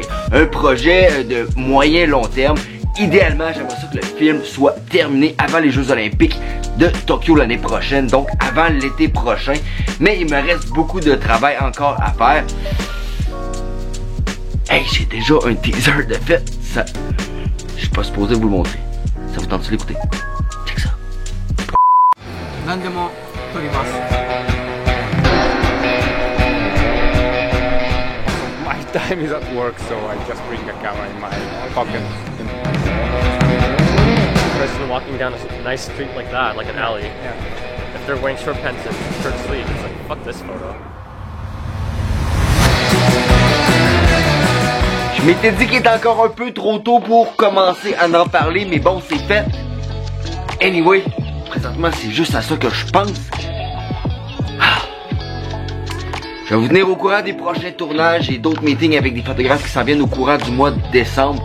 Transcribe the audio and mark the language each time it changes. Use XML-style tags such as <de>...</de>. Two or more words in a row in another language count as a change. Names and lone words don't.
<fr>Un projet de moyen long terme. Idéalement, j'aimerais ça que le film soit terminé avant les Jeux Olympiques de Tokyo l'année prochaine, donc avant l'été prochain. Mais il me reste beaucoup de travail encore à faire. Hey, j'ai déjà un teaser de fait. Ça, je suis pas supposé vous le montrer. Ça vous tente de l'écouter? Check ça.</fr> <ja>何でも撮ります。</ja> <en>time is at work, so I just bring a camera in my pocket. Person walking down a nice street like that, like an alley. Yeah. If they're wearing short pants and short sleeves, it's like, fuck this photo.</en> <fr>Je m'étais dit qu'il était encore un peu trop tôt pour commencer à en parler, mais bon, c'est fait. Anyway, présentement, c'est juste à ça que je pense. Je vais vous tenir au courant des prochains tournages et d'autres meetings avec des photographes qui s'en viennent au courant du mois de décembre.</fr>